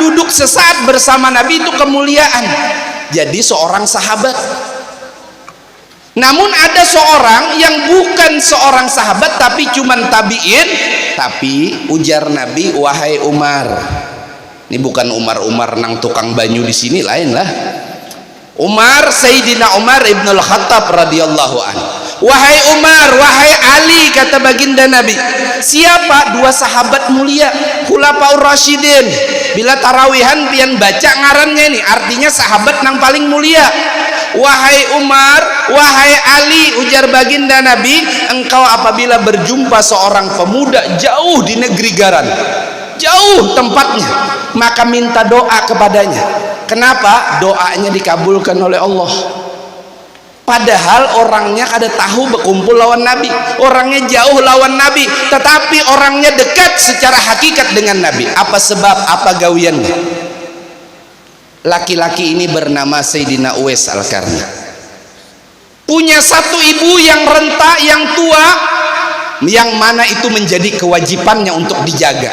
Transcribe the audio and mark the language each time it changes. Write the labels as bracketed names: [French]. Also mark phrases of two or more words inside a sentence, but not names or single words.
[Indonesian] Duduk sesaat bersama Nabi itu kemuliaan. Jadi seorang sahabat. Namun ada seorang yang bukan seorang sahabat tapi cuman tabi'in, tapi ujar Nabi, wahai Umar. Ini bukan Umar nang tukang banyu di sini, lain lah. Umar, Sayyidina Umar ibn al-Khattab [Arabic] radhiyallahu anhu. [Indonesian] Wahai Umar, wahai Ali, kata baginda Nabi. Siapa? Dua sahabat mulia, Khulafaur Rasyidin. Bila tarawihan pian baca ngarannya ini, artinya sahabat nang paling mulia. Wahai Umar, wahai Ali, ujar baginda Nabi, engkau apabila berjumpa seorang pemuda jauh di negeri Garan, jauh tempatnya, maka minta doa kepadanya. Kenapa? Doanya dikabulkan oleh Allah. Padahal orangnya kada tahu berkumpul lawan Nabi, orangnya jauh lawan Nabi, tetapi orangnya dekat secara hakikat dengan Nabi. Apa sebab? [Banjar] Apa gawiannya? [Indonesian] Laki-laki ini bernama Sayyidina Uwais Al-Qarni. punya satu ibu yang renta, yang tua, yang mana itu menjadi kewajibannya untuk dijaga.